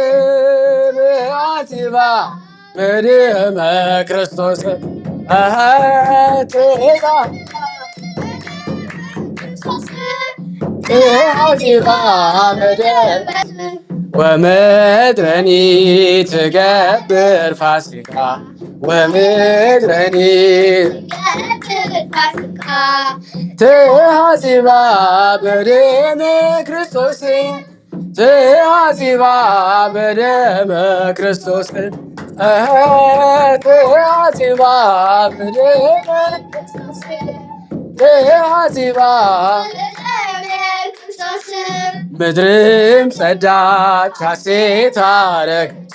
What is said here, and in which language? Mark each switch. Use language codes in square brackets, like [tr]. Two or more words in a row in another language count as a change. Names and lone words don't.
[gez] ትአዚባ በደመ ክርስቶስ ትአዚባ በደመ ወምድረኒ ትገብር ፋሲካ ወምድረኒ ትአዚባ በደመ ክርስቶስ ትአዚባ በደመ ክርስቶስ ትአዚባ በደመ [am] ትአዚባ ምድርም ጸዳች ሐሴት አደረገች